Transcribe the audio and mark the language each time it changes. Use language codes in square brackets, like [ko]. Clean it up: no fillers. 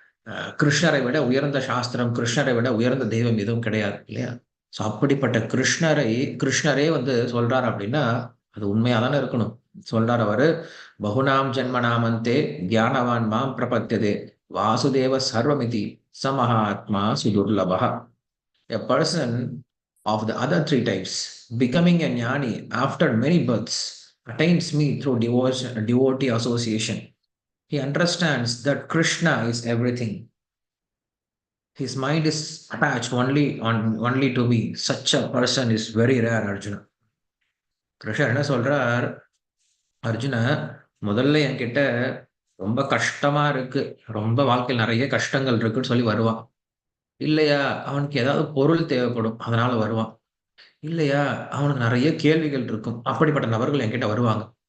[ta] கிருஷ்ணரை விட உயர்ந்த சாஸ்திரம், கிருஷ்ணரை விட உயர்ந்த தெய்வம் எதுவும் கிடையாது இல்லையா? ஸோ அப்படிப்பட்ட கிருஷ்ணரே வந்து சொல்றார் அப்படின்னா, அது உண்மையா தானே இருக்கணும். சொல்றார் அவரு, [sa] "பகுநாம் ஜன்மநாமந்தே தியானவான் மாம் பிரபத்யதே வாசுதேவ சர்வமிதி ச Mahatma சுதுர்லபஹ." [en] A person of the other three types, becoming a jnani after many births, attains me through devotee association. He understands that Krishna is everything. His mind is attached only to me. Such a person is very rare, Arjuna. [ta] கிருஷ்ணர் என்ன சொல்றார், அர்ஜுனா முதல்ல என்கிட்ட ரொம்ப கஷ்டமா இருக்கு, ரொம்ப வாழ்க்கையில் நிறைய கஷ்டங்கள் இருக்குன்னு சொல்லி வருவான். இல்லையா, அவனுக்கு ஏதாவது பொருள் தேவைப்படும், அதனால வருவான். இல்லையா, அவனுக்கு நிறைய கேள்விகள் இருக்கும், அப்படிப்பட்ட நபர்கள் என்கிட்ட வருவாங்க.